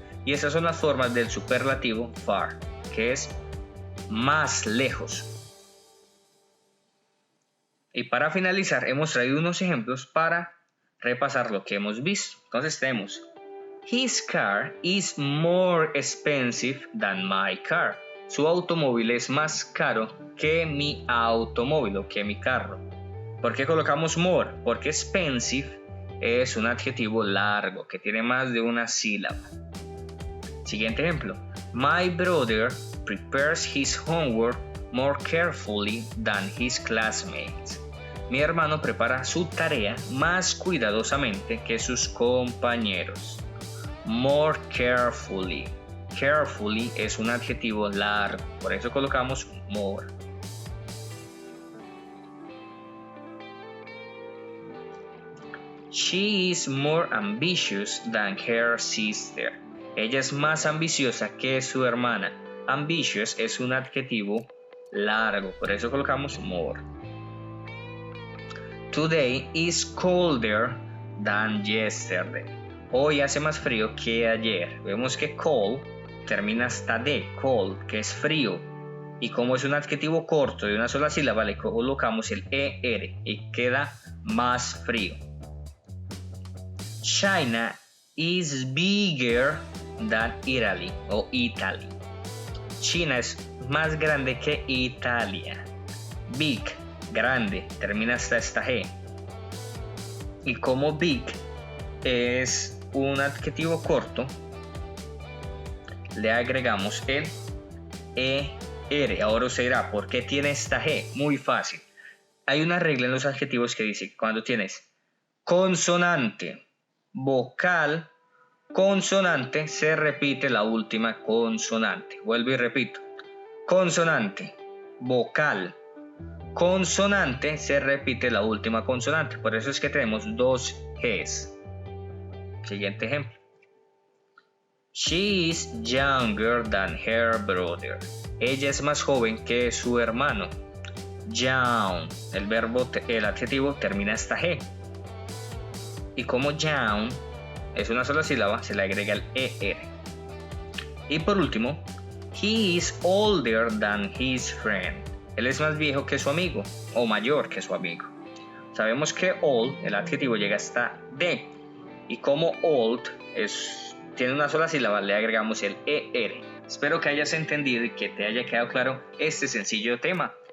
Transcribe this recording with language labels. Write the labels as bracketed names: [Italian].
[Spanish] Y esas son las formas del superlativo far, que es más lejos. Y para finalizar hemos traído unos ejemplos para repasar lo que hemos visto. Entonces tenemos, [English] his car is more expensive than my car. [Spanish] Su automóvil es más caro que mi automóvil o que mi carro. ¿Por qué colocamos more? Porque expensive es un adjetivo largo que tiene más de una sílaba. Siguiente ejemplo. [English] My brother prepares his homework more carefully than his classmates. [Spanish] Mi hermano prepara su tarea más cuidadosamente que sus compañeros. More carefully. Carefully es un adjetivo largo, por eso colocamos more. [English] She is more ambitious than her sister. [Spanish] Ella es más ambiciosa que su hermana. Ambitious es un adjetivo largo, por eso colocamos more. [English] Today is colder than yesterday. [Spanish] Hoy hace más frío que ayer. Vemos que cold termina hasta D, cold, que es frío. Y como es un adjetivo corto de una sola sílaba, le colocamos el ER y queda más frío. [English] China is bigger than Italy [Spanish] o Italy. China es más grande que Italia. Big, grande, termina hasta esta G. Y como big es un adjetivo corto, le agregamos el ER. Ahora usted dirá, ¿por qué tiene esta G? Muy fácil. Hay una regla en los adjetivos que dice que cuando tienes consonante, vocal, consonante, se repite la última consonante. Vuelvo y repito. Consonante, vocal, consonante, se repite la última consonante. Por eso es que tenemos dos Gs. Siguiente ejemplo. [English] She is younger than her brother. [Spanish] Ella es más joven que su hermano. Young, el adjetivo termina hasta G. Y como young es una sola sílaba, se le agrega el ER. Y por último, [English] he is older than his friend. [Spanish] Él es más viejo que su amigo o mayor que su amigo. Sabemos que old, el adjetivo, llega hasta D. Y como old tiene una sola sílaba, le agregamos el ER. Espero que hayas entendido y que te haya quedado claro este sencillo tema.